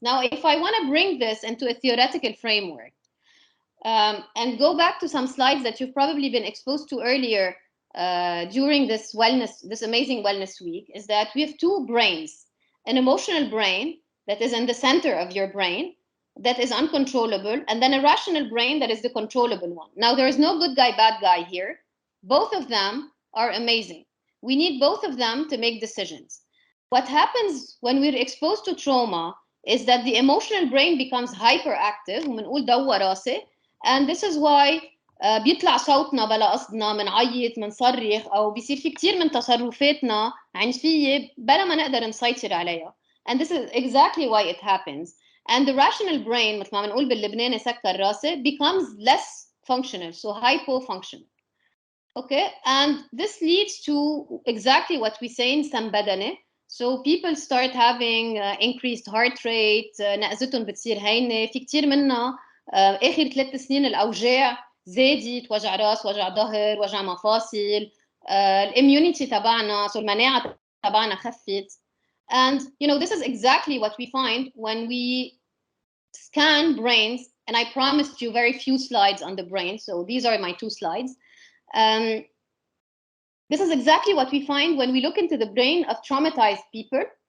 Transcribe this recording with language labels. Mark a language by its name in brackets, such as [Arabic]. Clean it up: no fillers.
[English] Now, if I want to bring this into a theoretical framework and go back to some slides that you've probably been exposed to earlier during this amazing wellness week, is that we have two brains: an emotional brain that is in the center of your brain, that is uncontrollable, and then a rational brain that is the controllable one. Now, there is no good guy, bad guy here. Both of them are amazing. We need both of them to make decisions. What happens when we're exposed to trauma is that the emotional brain becomes hyperactive, [Arabic] ومنقول دوا راسي, [English] and this is why [Arabic] بيطلع صوتنا بلا قصدنا, منعيط, منصرخ, أو بيصير في كتير من تصرفاتنا عنفية بلا ما نقدر نسيطر عليها. [English] And this is exactly why it happens. And the rational brain, [Arabic] مثل ما بنقول باللبناني سكر راسي, [English] becomes less functional, so hypofunctional. Okay, and this leads to exactly what we say in سنبدنة. So people start having increased heart rate, [Arabic] نقزتهم بتصير هينة, في كتير منا آخر 3 سنين الأوجاع زادت, وجع راس, وجع ظهر, وجع مفاصل, الاميونيتي تبعنا, so المناعة تبعنا خفت. [English] And you know, this is exactly what we find when we scan brains, and I promised you very few slides on the brain, so these are my 2 slides. This is exactly what we find when we look into the brain of traumatized people.